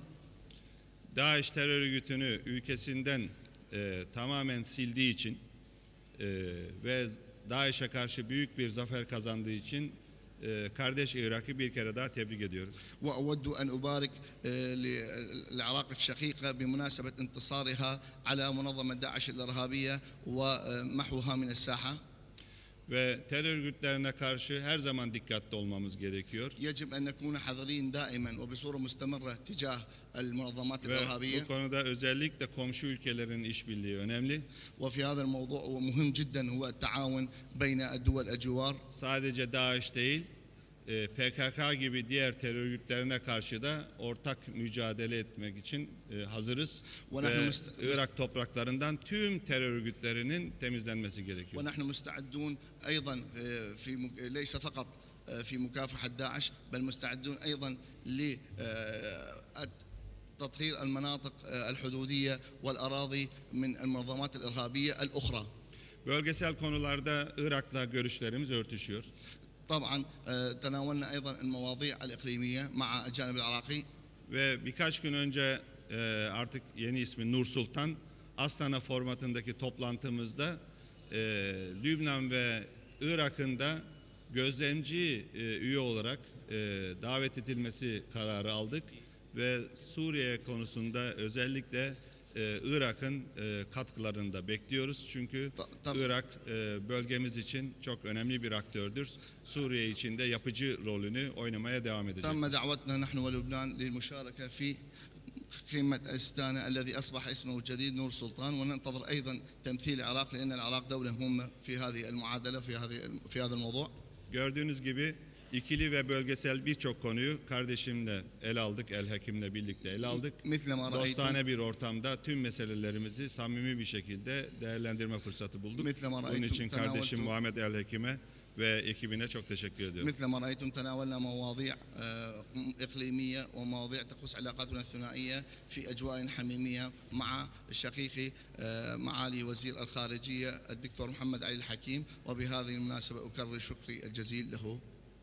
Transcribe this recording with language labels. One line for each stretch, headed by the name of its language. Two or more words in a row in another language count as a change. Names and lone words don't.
Turkish: DAEŞ terör örgütünü ülkesinden tamamen sildiği için ve DAEŞ'e karşı büyük bir zafer kazandığı için kardeş Irak'ı bir kere daha tebrik ediyorum.
Arabic: وأود أن أبارك للعراق الشقيقة بمناسبة انتصارها على منظمة داعش الإرهابية ومحوها من الساحة.
Turkish: Ve terör örgütlerine karşı her zaman dikkatli olmamız gerekiyor.
Arabic: يجب أن نكون حذرين دائما وبصورة مستمرة تجاه المنظمات
Turkish: Ve
Arabic: الإرهابية.
Turkish: bu konuda özellikle komşu ülkelerin işbirliği önemli.
Arabic: وفي هذا الموضوع ومهم جدا هو التعاون بين الدول الجوار.
Turkish: Sadece DAEŞ değil, PKK gibi diğer terör örgütlerine karşı da ortak mücadele etmek için hazırız. Ve Irak topraklarından tüm terör örgütlerinin temizlenmesi gerekiyor.
Arabic: ونحن مستعدون أيضا في ليس فقط في مكافحة داعش بل مستعدون أيضا لتطهير المناطق الحدودية والأراضي من المنظمات الإرهابية الأخرى.
Turkish: Bölgesel konularda Irak'la görüşlerimiz örtüşüyor.
Arabic: طبعا تناولنا أيضا المواضيع الإقليمية مع الجانب العراقي.
Turkish: Ve birkaç gün önce artık yeni ismi Nur Sultan Astana formatındaki toplantımızda Lübnan ve Irak'ın da gözlemci üye olarak davet edilmesi kararı aldık ve Suriye konusunda özellikle Irak'ın katkılarını da bekliyoruz. Çünkü Irak bölgemiz için çok önemli bir aktördür. Suriye için de yapıcı rolünü oynamaya devam edecek.
Arabic: تم دعوتنا نحن ولبنان للمشاركة في قمة أستانا الذي أصبح اسمه الجديد نور سلطان وننتظر أيضا تمثيل العراق لأن العراق دولة مهمة في هذه المعادلة في هذا الموضوع.
Turkish: Gördüğünüz gibi ikili ve bölgesel birçok konuyu kardeşimle ele aldık, El Hakim'le birlikte ele aldık. Dostane bir ortamda tüm meselelerimizi samimi bir şekilde değerlendirme fırsatı bulduk. Bunun için kardeşim Muhammed El Hakim'e ve ekibine çok teşekkür ediyorum.
Arabic: مثل ما رأيتم تناولنا مواضيع إقليمية ومواضيع تخص علاقاتنا الثنائية في أجواء حميمية مع شقيقي معالي وزير الخارجية الدكتور محمد علي الحكيم وبهذه المناسبة أكرر شكري الجزيل له.